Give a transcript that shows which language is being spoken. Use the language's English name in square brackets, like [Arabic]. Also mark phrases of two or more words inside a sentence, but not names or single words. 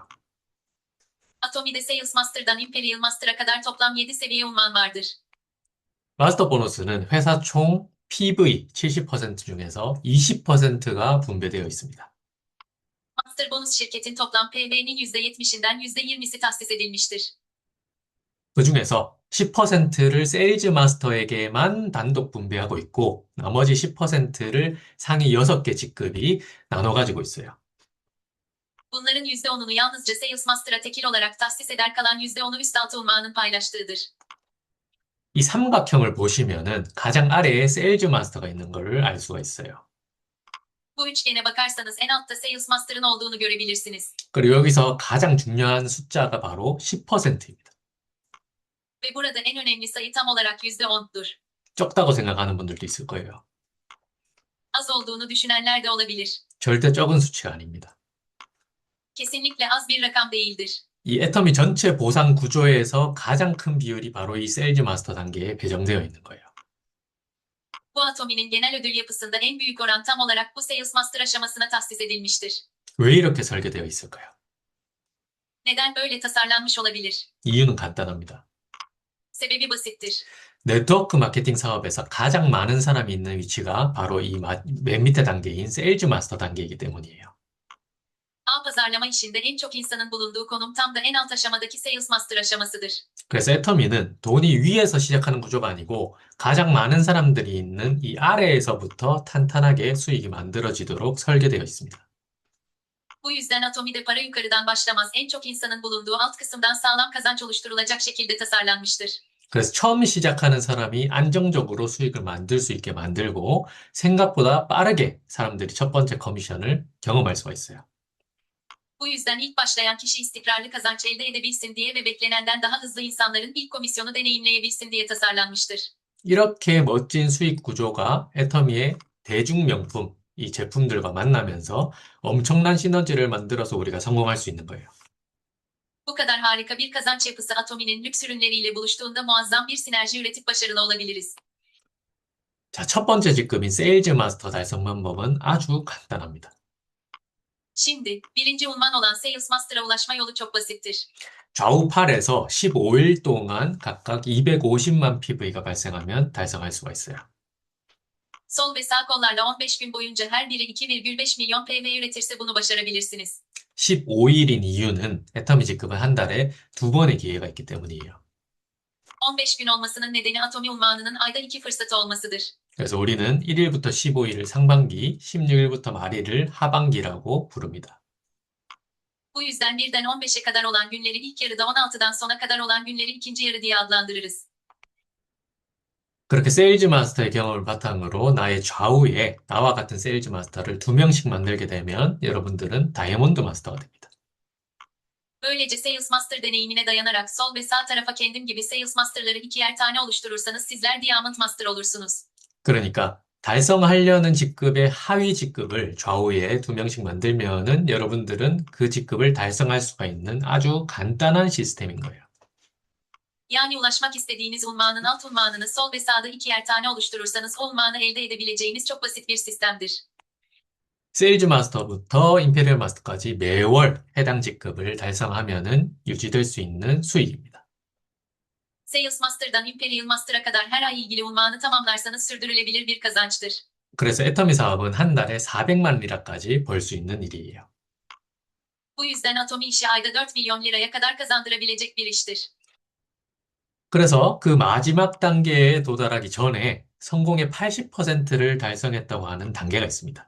[Turkish] Atomi'de Sales Master'dan Imperial Master'a kadar toplam 7 seviye unvan vardır. [Korean] 마스터 보너스는 회사 총 PV 70% 중에서 20%가 분배되어 있습니다. [Turkish] Master bonus şirketin toplam PV'nin %70'inden %20'si tahsis edilmiştir. [Korean] 그 중에서 10%를 세일즈 마스터에게만 단독 분배하고 있고 나머지 10%를 상위 6개 직급이 나눠 가지고 있어요. [Turkish] Bunların %10'unu yalnızca Sales Master'a tekil olarak tahsis eder, kalan %10'u üst altı unvanın paylaştığıdır. [Korean] 이 삼각형을 보시면은 가장 아래에 세일즈 마스터가 있는 것을 알 수가 있어요. [Turkish] Bu üçgene bakarsanız en altta Sales Master'ın olduğunu görebilirsiniz. [Korean] 그리고 여기서 가장 중요한 숫자가 바로 10%입니다. [Turkish] Ve burada en önemli sayı tam olarak %10'dur. [Korean] 적다고 생각하는 분들도 있을 거예요. [Turkish] Az olduğunu düşünenler de olabilir. [Korean] 절대 적은 수치가 아닙니다. [Turkish] Kesinlikle az bir rakam değildir. [Korean] 이 애터미 전체 보상 구조에서 가장 큰 비율이 바로 이 세일즈 마스터 단계에 배정되어 있는 거예요. [Turkish] Bu Atomi'nin genel ödül yapısında en büyük oran tam olarak bu Sales Master aşamasına tahsis edilmiştir. [Korean] 왜 이렇게 설계되어 있을까요? [Turkish] Neden böyle tasarlanmış olabilir? [Korean] 이유는 간단합니다. [Turkish] Sebebi basittir. [Korean] 네트워크 마케팅 사업에서 가장 많은 사람이 있는 위치가 바로 이 맨 밑에 단계인 세일즈 마스터 단계이기 때문이에요. [Turkish] Ağ pazarlama işinde en çok insanın bulunduğu konum tam da en alt aşamadaki Sales Master aşamasıdır. [Korean] 그래서 애터미는 돈이 위에서 시작하는 구조가 아니고 가장 많은 사람들이 있는 이 아래에서부터 탄탄하게 수익이 만들어지도록 설계되어 있습니다. [Turkish] Bu yüzden Atomi'de para yukarıdan başlamaz, en çok insanın bulunduğu alt kısımdan sağlam kazanç oluşturulacak şekilde tasarlanmıştır. [Korean] 그래서 처음 시작하는 사람이 안정적으로 수익을 만들 수 있게 만들고 생각보다 빠르게 사람들이 첫 번째 커미션을 경험할 수가 있어요. [Turkish] Bu yüzden ilk başlayan kişi istikrarlı kazanç elde edebilsin diye ve beklenenden daha hızlı insanların ilk komisyonu deneyimleyebilsin diye tasarlanmıştır. [Korean] 이렇게 멋진 수익 구조가 애터미의 대중 명품, 이 제품들과 만나면서 엄청난 시너지를 만들어서 우리가 성공할 수 있는 거예요. [Turkish] Bu kadar harika bir kazanç yapısı Atomi'nin lüks ürünleriyle buluştuğunda muazzam bir sinerji üretip başarılı olabiliriz. [Korean] 자, 첫 번째 직급인 세일즈 마스터 달성 방법은 아주 간단합니다. [Turkish] Şimdi, birinci unvan olan Sales Master'a ulaşma yolu çok basittir. [Korean] 좌우 팔에서 15일 동안 각각 250만 PV가 발생하면 달성할 수가 있어요. [Turkish] Sol ve sağ kollarla 15 gün boyunca her biri 2,5 milyon PV üretirse bunu başarabilirsiniz. [Korean] 15일인 이유는 애터미 직급은 한 달에 두 번의 기회가 있기 때문이에요. [Turkish] 15 gün olmasının nedeni Atomi unvanının ayda 2 fırsatı olmasıdır. [Korean] 그래서 우리는 1일부터 15일을 상반기, 16일부터 말일을 하반기라고 부릅니다. [Turkish] Bu yüzden birden 15'e kadar olan günleri ilk yarıda, 16'dan sona kadar olan günleri ikinci yarı diye adlandırırız. [Korean] 그렇게 세일즈 마스터의 경험을 바탕으로 나의 좌우에 나와 같은 세일즈 마스터를 2명씩 만들게 되면 여러분들은 다이아몬드 마스터가 됩니다. [Turkish] Böylece Sales Master deneyimine dayanarak sol ve sağ tarafa kendim gibi Sales Master'ları ikier tane oluşturursanız sizler Diamond Master olursunuz. [Korean] 그러니까 달성하려는 직급의 하위 직급을 좌우에 2명씩 만들면은 여러분들은 그 직급을 달성할 수가 있는 아주 간단한 시스템인 거예요. [Turkish] Yani ulaşmak istediğiniz unvanın alt unvanını sol ve sağda ikier tane oluşturursanız o unvanı elde edebileceğiniz çok basit bir sistemdir. [Korean] 세일즈 마스터부터 임페리얼 마스터까지 매월 해당 직급을 달성하면은 유지될 수 있는 수익입니다. [Turkish] Sales Master'dan Imperial Master'a kadar her ay ilgili unvanı tamamlarsanız sürdürülebilir bir kazançtır. [Korean] 그래서 애터미 사업은 한 달에 400만 리라까지 벌 수 있는 일이에요. [Turkish] Bu yüzden Atomi işi ayda 4 milyon liraya kadar kazandırabilecek bir iştir. [Korean] 그래서 그 마지막 단계에 도달하기 전에 성공의 80%를 달성했다고 하는 단계가 있습니다.